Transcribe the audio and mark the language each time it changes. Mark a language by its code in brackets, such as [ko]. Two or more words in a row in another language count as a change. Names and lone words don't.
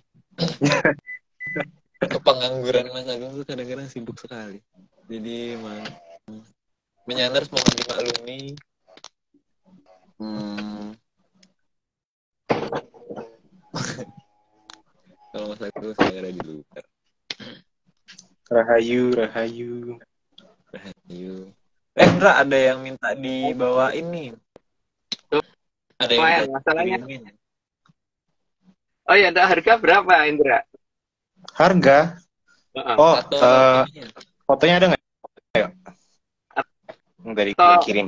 [id] Kepengangguran Mas Agung tuh kadang-kadang sibuk sekali. Jadi menyanders mohon dimaklumi. Kalau Mas Agung saya ada di luar. Rahayu, Rahayu. Rahayu. Indra, ada yang minta dibawain nih. Ada yang minta Masalahnya. dikirimin. Oh ya, ada harga berapa, Indra? Harga? Oh, fotonya ada nggak? Ayo. Yang tadi gue kirim.